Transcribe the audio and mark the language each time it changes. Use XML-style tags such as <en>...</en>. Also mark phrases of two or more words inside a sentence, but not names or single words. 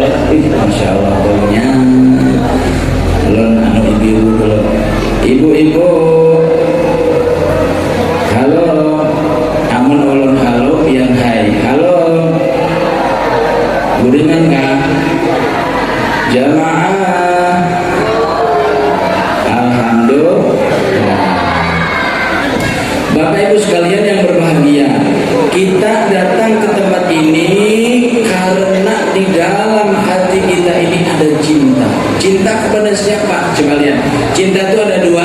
<ar>ما شاء الله</ar> <bjn>baunya. Ulun anu ibu dulu. Ibu-ibu, halo. Amun ulun halo yang hai. Halo. Guringan kah? Jamaah. Alhamdulillah.</bjn> <id>Bapak Ibu sekalian yang berbahagia, kita datang ke tempat ini karena di dalam hati kita ini ada cinta. Cinta kepada siapa? Coba lihat. Cinta itu ada dua.</id>